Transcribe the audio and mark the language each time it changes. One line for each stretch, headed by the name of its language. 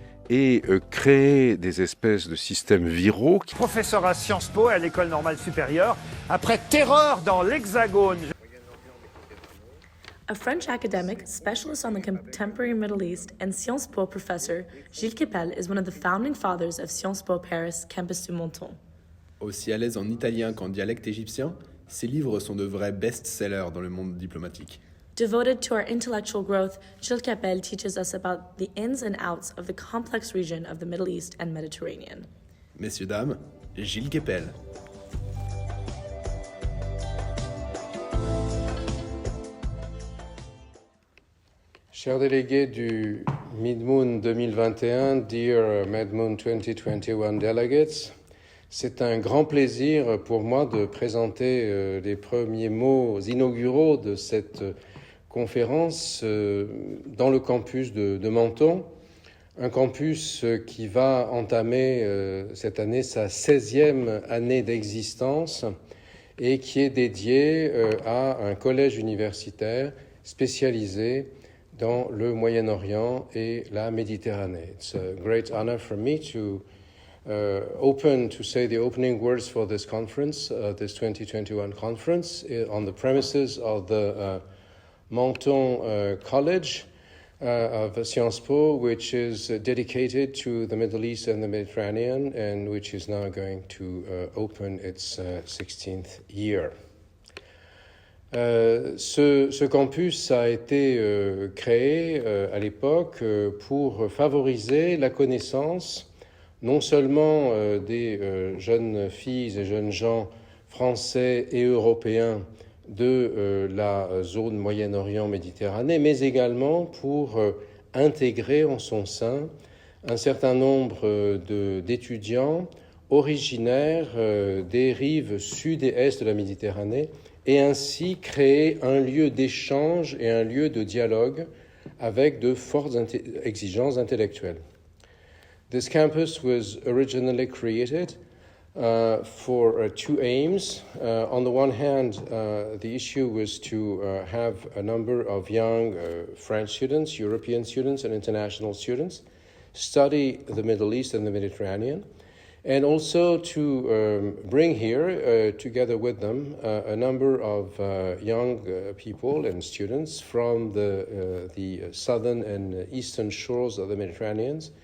French: Et créer des espèces de systèmes viraux. Professeur à Sciences Po et à l'École normale supérieure, après terreur dans l'Hexagone.
English: A French academic, specialist on the contemporary Middle East, and Sciences Po professor, Gilles Kepel is one of the founding fathers of Sciences Po Paris, campus du Menton.
French: Aussi à l'aise en italien qu'en dialecte égyptien, ses livres sont de vrais best-sellers dans le monde diplomatique.
English: Devoted to our intellectual growth, Gilles Kepel teaches us about the ins and outs of the complex region of the Middle East and Mediterranean.
French: Messieurs, dames, Gilles Kepel. Chers délégués du MedMun 2021,
English: dear MedMun 2021 delegates,
French: c'est un grand plaisir pour moi de présenter les premiers mots inauguraux de cette conférence dans le campus de Menton, un campus qui va entamer cette année sa 16e année d'existence et qui est dédié à un collège universitaire spécialisé dans le Moyen-Orient et la Méditerranée.
English: It's a great honor for me to say the opening words for this conference, this 2021 conference, on the premises of the Menton College of Sciences Po, which is dedicated to the Middle East and the Mediterranean, and which is now going to open its 16th year.
French: Ce campus a été créé à l'époque pour favoriser la connaissance non seulement des jeunes filles et jeunes gens français et européens de la zone Moyen-Orient-Méditerranée, mais également pour intégrer en son sein un certain nombre d'étudiants originaires des rives sud et est de la Méditerranée, et ainsi créer un lieu d'échange et un lieu de dialogue avec de fortes exigences intellectuelles.
English: This campus was originally created for 2 aims. On the one hand, the issue was to have a number of young French students, European students, and international students study the Middle East and the Mediterranean, and also to bring here, together with them, a number of young people and students from the southern and eastern shores of the Mediterranean,